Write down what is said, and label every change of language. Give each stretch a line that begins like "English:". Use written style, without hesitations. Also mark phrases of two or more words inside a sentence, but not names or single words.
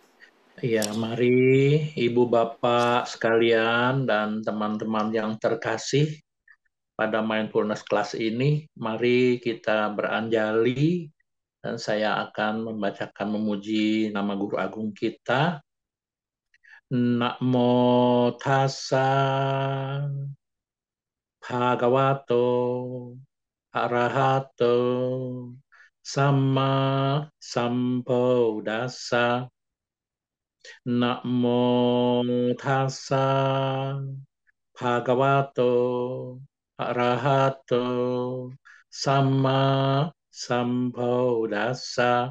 Indonesian: Ya, mari Ibu Bapak sekalian dan teman-teman yang terkasih pada
English: mindfulness class
Indonesian: ini, mari kita beranjali dan saya akan membacakan memuji nama Guru Agung kita.
Pali: Namo tassa bhagavato arahato samma sambuddhassa. Namo tassa bhagavato arahato sama sambuddhassa.